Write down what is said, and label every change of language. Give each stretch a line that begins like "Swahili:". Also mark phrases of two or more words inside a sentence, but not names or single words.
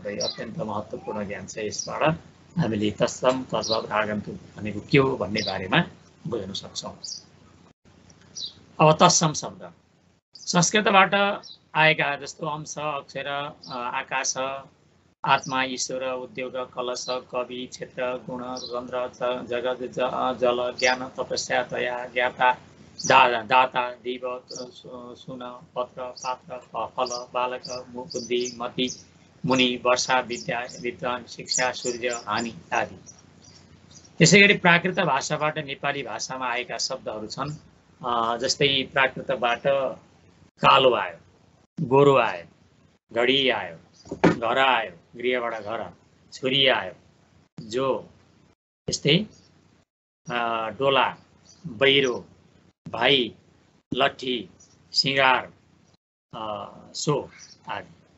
Nepali: अत्यन्त महत्त्वपूर्ण ज्ञान छ। यसबाट हामीले तत्सम, तद्भव र आगन्तुक भनेको के हो भन्ने बारेमा बुझ्न सक्छौँ। अब तत्सम शब्द संस्कृतबाट आएका जस्तो अंश, अक्षर, आकाश, आत्मा, ईश्वर, उद्योग, कलश, कवि, क्षेत्र, गुण, रन्ध्र, जगत, जल, ज्ञान, तपस्या, दया, ज्ञाता, दाता, दिव, सुन, पत्र, पात्र, फल, बालक, बुद्धि, मति, मुनि, वर्षा, विद्या, विद्वान, शिक्षा, सूर्य, हानि आदि। त्यसै गरी प्राकृत भाषाबाट नेपाली भाषामा आएका शब्दहरू छन्। जस्तै प्राकृतबाट कालो आयो, गोरु आयो, घडी आयो, घर आयो, गृहबाट घर, छुरी आयो, जो, यस्तै डोला, बहिरो, भाइ, लट्ठी, सिँगार, सो आदि।